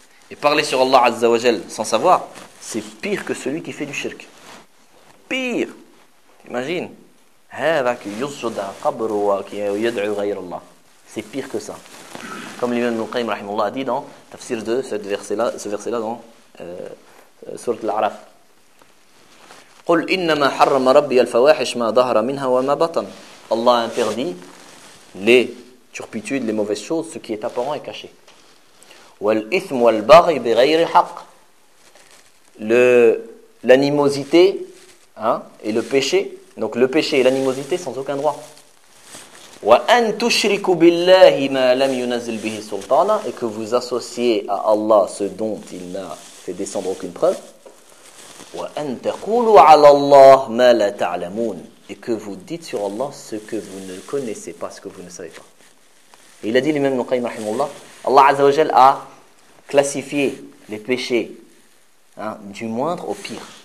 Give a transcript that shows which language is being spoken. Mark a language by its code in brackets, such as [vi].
[fr] Et parler sur Allah Azza wa Jal sans savoir, c'est pire que celui qui fait du shirk. Pire! Imagine. C'est pire que ça. Comme l'imam al-Qayyim rahimahullah a dit dans tafsir de ce verset-là dans sourate al-A'raf. [ar] قل إنما حرم ربي الفواحش ما ظهر منها وما بطن. [fr] Allah interdit les turpitudes, les mauvaises choses, ce qui est apparent et caché. [ar] والإثم والبغي بغير حق. [fr] L'animosité, hein, et le péché. Donc le péché et l'animosité sans aucun droit. [ar] وأن تشرك بالله ما لم ينزل به سلطانا. [fr] Et que vous associez à Allah ce dont il n'a fait descendre aucune preuve. [ar] وَأَن تَقُولُوا عَلَى اللَّهِ مَا لَا تَعْلَمُونَ. [fr] Et que vous dites sur Allah ce que vous ne connaissez pas, ce que vous ne savez pas. Et il a dit l'imam al-Qayyim rahimahullah, Allah Azza wa Jal a classifié les péchés, hein, du moindre au pire.